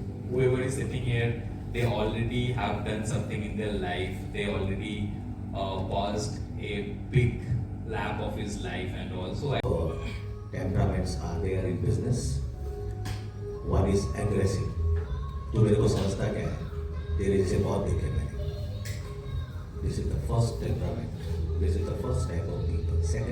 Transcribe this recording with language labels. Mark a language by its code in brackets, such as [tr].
[en] Whoever is sitting here, they already have done something in their life. They already passed a big lap of his life, and also temperaments are there in business. One is aggressive. [hi] तो मेरे को समझता क्या है, तेरे जैसे बहुत देखे मैंने, [en] This is the first temperament. This is the first type of people. Second